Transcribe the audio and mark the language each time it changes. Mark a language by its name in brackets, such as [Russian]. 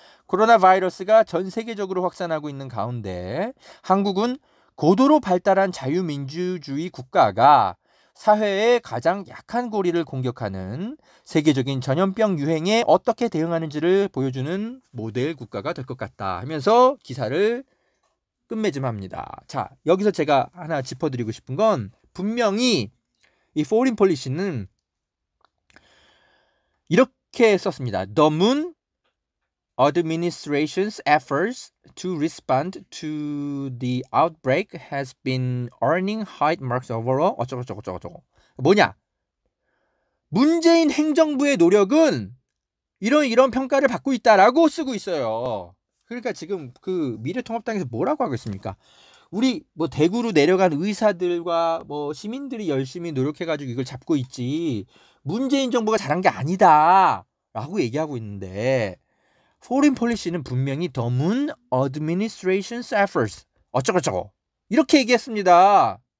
[Korean] 코로나 바이러스가 전 세계적으로 확산하고 있는 가운데 한국은 고도로 발달한 자유민주주의 국가가 사회의 가장 약한 고리를 공격하는 세계적인 전염병 유행에 어떻게 대응하는지를 보여주는 모델 국가가 될 것 같다 하면서 기사를 끝맺음합니다. 자, 여기서 제가 하나 짚어드리고 싶은 건 분명히 이 foreign policy는 이렇게 썼습니다. [English] The Moon administration's efforts to respond to the outbreak has been earning high marks overall. [Korean] 어쩌고. 뭐냐? 문재인 행정부의 노력은 이런 평가를 받고 있다라고 쓰고 있어요. 그러니까 지금 그 미래통합당에서 뭐라고 하고 있습니까? 우리 뭐 대구로 내려간 의사들과 뭐 시민들이 열심히 노력해가지고 이걸 잡고 있지 문재인 정부가 잘한 게 아니다라고 얘기하고 있는데 foreign policy는 분명히 [English] the Moon administration's efforts [Korean] 어쩌고 이렇게 얘기했습니다.